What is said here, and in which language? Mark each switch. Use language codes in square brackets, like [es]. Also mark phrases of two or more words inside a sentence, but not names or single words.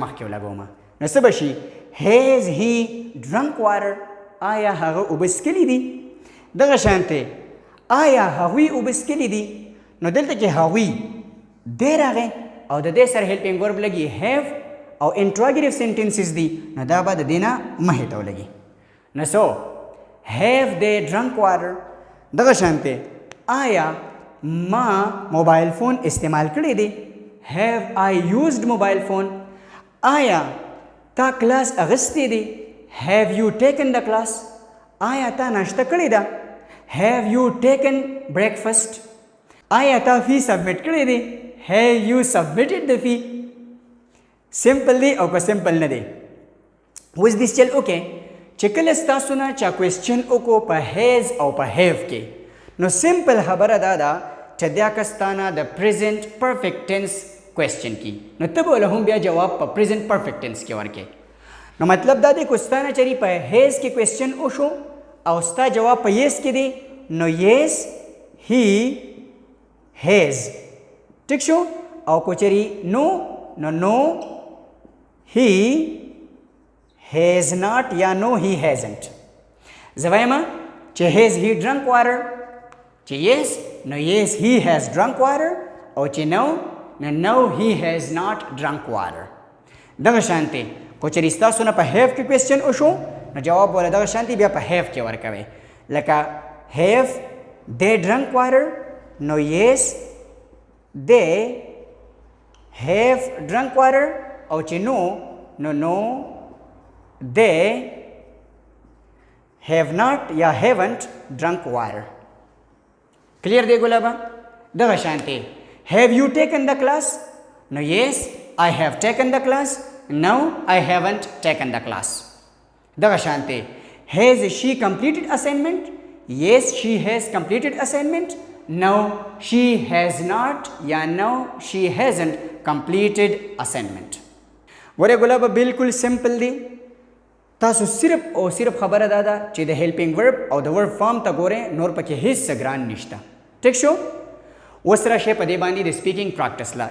[ps] مخکې ولګوم نو څه به شي [en] has he drunk water [ps] آیا هغه اوبه څښلي دي دغه شانتې آیا هغوی اوبه څښلي دي نو دلته کې هغوی دی راغی او د دې سره [en] helping verb [ps] لګي هیو او [en] interrogative sentences [ps] دي نو دا به د دې نه مخې ته ولګي نو سو [en] have they drunk water [ps] دغه شانته آیا ما موبایل فون استعمال کړی دی [en] have I used mobile phone [ps] آیا تا کلاس اغستی دی [en] have you taken the class [ps] آیا تا ناشته کړی ده [en] have you taken breakfast [ps] آیا تا [en] fee submit [ps] کړی دی [en] have you submitted the fee [ps] سمپل دی او که سمپل نه دی اوس دې چل وکړئ چې کله ستاسو نه چا کوېسچن وکړو په هیز او په هیو کې نو سمپل خبره دا ده چې دا کس تا نه د [en] present perfect tense question [ps] کی نو ته به له هم بیا جواب په [en] present perfect tense [ps] کې ورکړې نو مطلب دا دی که ستا نه چېرې په هیز کې کوېسچن وشو او ستا جواب په یس کې دی نو [en] yes he has [ps] ټیک شو او که چېرې نو نو نو [en] he has not [ps] یا [en] no he hasn't [ps] زه وایم چې [en] has he drunk water [ps] چې yes نو [en] yes he has drunk water [ps] او چې no نو [en] no he has not drunk water [ps] دغه شانتې کو چېرې ستاسو نه په have کې کوېسچن وشو نو جواب ولا دغه شانتې بیا په have کې ورکوئ لکه [en] have they drunk water [ps] نو [en] yes they have drunk water [ps] او چې نو نو [en] they have not [ps] یا [en] haven't drunk water [ps] clear دی ګلابا دغه شانتې [en] have you taken the class no yes I have taken the class no I haven't taken the class [ps] دغه شانتې [en] has she completed assignment yes she has completed assignment no she has not [ps] یا [en] no she hasn't completed assignment [ps] ګوره ګلابه بالکل سمپل دی تاسو صرف او صرف خبره دا ده چې د [en] helping verb [ps] او د [en] verb form [ps] ته ګورئ نور پکې هیڅ څه ګران نشته ټیک شو اوس راشئ په دې باندې د [en] speaking practice [ps] لا